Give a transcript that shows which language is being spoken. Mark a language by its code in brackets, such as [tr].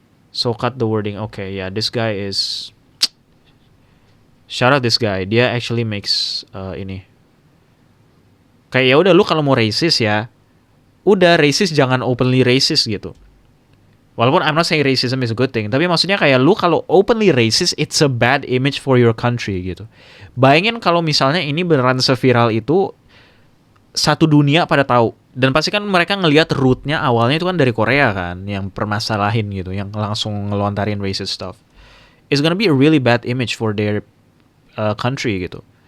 [en] So cut the wording. Okay, yeah, this guy is. Shout out this guy. [id] Dia [en] actually makes [id] ini. Kayak ya udah lu kalau mau racist ya, udah racist jangan [en] openly racist [id] gitu. Walaupun [en] I'm not saying racism is a good thing, [id] tapi maksudnya kayak lu kalau [en] openly racist, it's a bad image for your country gitu. [id] Bayangin kalau misalnya ini beneran seviral itu, satu dunia pada tahu. Dan pasti kan mereka ngelihat rootnya awalnya itu kan dari Korea kan, yang permasalahin gitu, yang langsung ngelontarin [en] racist stuff. It's gonna be a really bad image for their country [id] gitu.